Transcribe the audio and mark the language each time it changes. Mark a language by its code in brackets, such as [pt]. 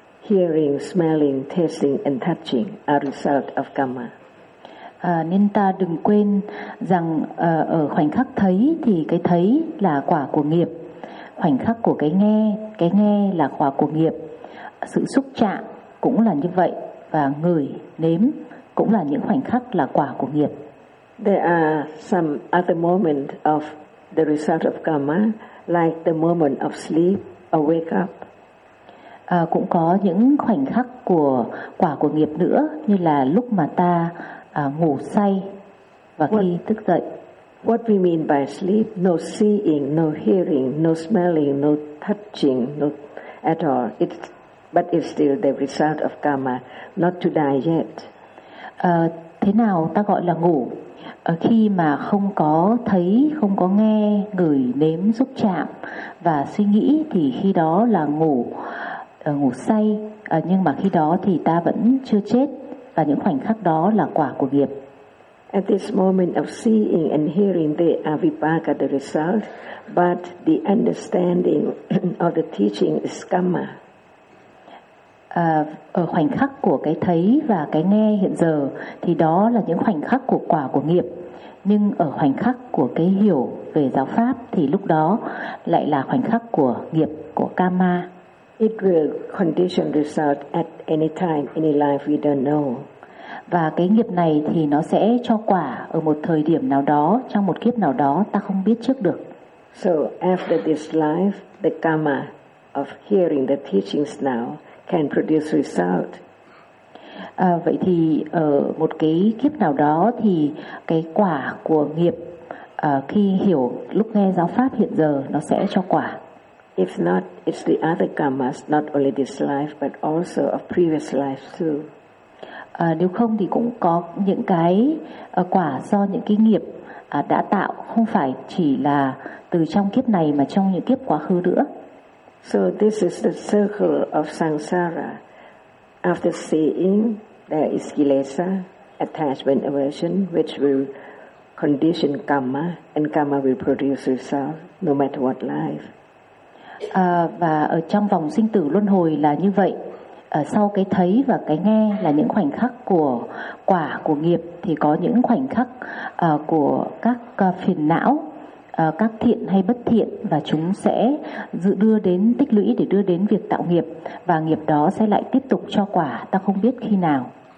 [en] Hearing, smelling, tasting, and touching are result of karma. [vi] Nên ta đừng quên rằng ở khoảnh khắc thấy thì cái thấy là quả của nghiệp. Khoảnh khắc của cái nghe là quả của nghiệp. Sự xúc chạm cũng là như vậy. Và ngửi, nếm cũng là những khoảnh khắc là quả của nghiệp. [en] There are some other moments of the result of karma, like the moment of sleep or wake up. [vi] Cũng có những khoảnh khắc của quả của nghiệp nữa, như là lúc mà ta ngủ say và khi thức dậy. [en] What we mean by sleep? No seeing, no hearing, no smelling, no touching, no at all. But it's still the result of karma, not to die yet. [vi] Thế nào ta gọi là ngủ? Khi mà không có thấy, không có nghe, ngửi, nếm, xúc chạm và suy nghĩ thì khi đó là ngủ, ngủ say. Nhưng mà khi đó thì ta vẫn chưa chết và những khoảnh khắc đó là quả của nghiệp. [en] At this moment of seeing and hearing, they are vipaka, the result, but the understanding of the teaching is karma. [vi] Ở khoảnh khắc của cái thấy và cái nghe hiện giờ thì đó là những khoảnh khắc của quả của nghiệp, nhưng ở khoảnh khắc của cái hiểu về giáo pháp thì lúc đó lại là khoảnh khắc của nghiệp, của karma. [en] It will condition result at any time, any life we don't know. [vi] Và cái nghiệp này thì nó sẽ cho quả ở một thời điểm nào đó, trong một kiếp nào đó, ta không biết trước được. [en] So after this life, the karma of hearing the teachings now can produce result. [vi] Vậy thì ở một cái kiếp nào đó thì cái quả của nghiệp khi hiểu lúc nghe giáo pháp hiện giờ nó sẽ cho quả. [en] If not, it's the other karmas, not only this life but also of previous life too. [vi] Nếu không thì cũng có những cái quả do những cái nghiệp đã tạo, không phải chỉ là từ trong kiếp này mà trong những kiếp quá khứ nữa. [en] So this is the circle of samsara. After seeing, there is kilesa, attachment, aversion, which will condition karma, and karma will produce result no matter what life. [vi] Và ở trong vòng sinh tử luân hồi là như vậy. Sau cái thấy và cái nghe là những khoảnh khắc của quả của nghiệp, thì có những khoảnh khắc của các phiền não, các thiện hay bất thiện, và chúng sẽ dự đưa đến tích lũy để đưa đến việc tạo nghiệp, và nghiệp đó sẽ lại tiếp tục cho quả, ta không biết khi nào.